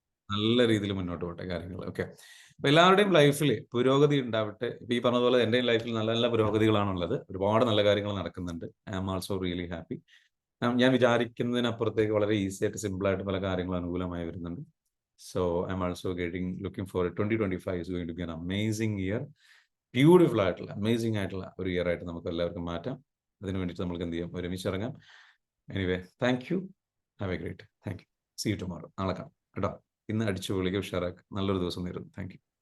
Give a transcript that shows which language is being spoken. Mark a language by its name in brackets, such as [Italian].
[Malayalam] നല്ല രീതിയിൽ മുന്നോട്ട് പോട്ടെ കാര്യങ്ങൾ. ഓക്കെ, അപ്പൊ എല്ലാവരുടെയും ലൈഫിൽ പുരോഗതി ഉണ്ടാവട്ടെ. ഇപ്പൊ ഈ പറഞ്ഞതുപോലെ എൻ്റെയും ലൈഫിൽ നല്ല നല്ല പുരോഗതികളാണുള്ളത്. ഒരുപാട് നല്ല കാര്യങ്ങൾ നടക്കുന്നുണ്ട്. [English] I am also really happy. [Malayalam] ഞാൻ വിചാരിക്കുന്നതിനപ്പുറത്തേക്ക് വളരെ ഈസി ആയിട്ട് സിമ്പിൾ ആയിട്ട് പല കാര്യങ്ങളും അനുകൂലമായി വരുന്നുണ്ട്. [English] So I am also looking for 2025 is going to be an amazing year. [Malayalam] Beautiful ആയിട്ടുള്ള അമേസിംഗ് ആയിട്ടുള്ള ഒരു ഇയർ ആയിട്ട് നമുക്ക് എല്ലാവർക്കും മാറ്റാം. അതിന് വേണ്ടിയിട്ട് നമുക്ക് എന്ത് ചെയ്യാം, ഒരുമിച്ച് ഇറങ്ങാം. [English] Anyway, thank you, have a great, thank you, see you tomorrow. [Malayalam] നാളെ കാണാം കേട്ടോ. ഇന്ന് അടിച്ചു പൊളിക്ക് ഉഷാറാക്ക്. നല്ലൊരു ദിവസം നേരുന്നു. Thank you.